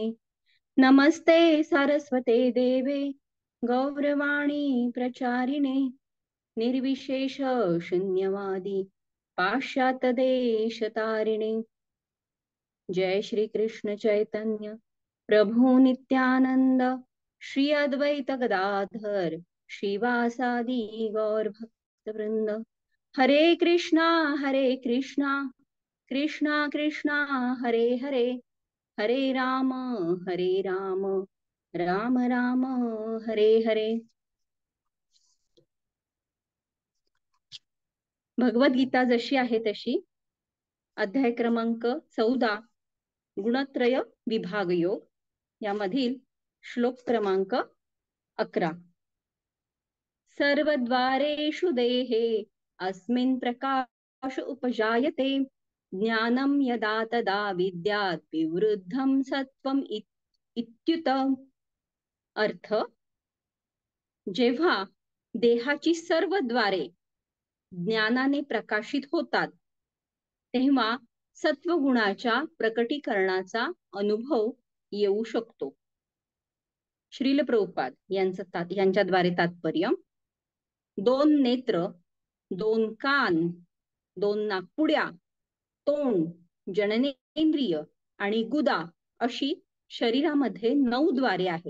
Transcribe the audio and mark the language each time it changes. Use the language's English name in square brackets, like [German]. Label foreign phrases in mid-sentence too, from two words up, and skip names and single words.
[Sanskrit] नमस्ते सरस्वते देवे गौरवाणी प्रचारिणे निर्विशेष शून्यवादी पाश्चात्य देशतारिणे. जय श्री कृष्ण चैतन्य प्रभु नित्यानंद श्री अद्वैत गदाधर श्रीवासादि गौर भक्त वृंद. हरे कृष्णा कृष्णा कृष्णा हरे हरे, हरे राम राम राम हरे हरे. [Marathi] भगवद्गीता जशी आहे तशी अध्याय क्रमांक 14 गुणत्रय विभाग योग यामधील श्लोक क्रमांक 11. [Sanskrit] सर्वद्वारेषु देहे अस्मिन् प्रकाश उपजायते ज्ञानं यदा तदा विद्यात् विवृद्धं सत्वम इत्युत. [Marathi] अर्थ, जेव्हा देहाची सर्व द्वारे ज्ञानाने प्रकाशित होतात तेव्हा सत्वगुणाच्या प्रकटीकरणाचा अनुभव येऊ शकतो. श्रील प्रभुपाद यांच्याद्वारे तात्पर्य: 2 नेत्र, 2 कान, 2 नाकपुड्या, तोंड, जननेंद्रिय आणि गुदा अशी शरीरामध्ये 9 द्वारे आहेत.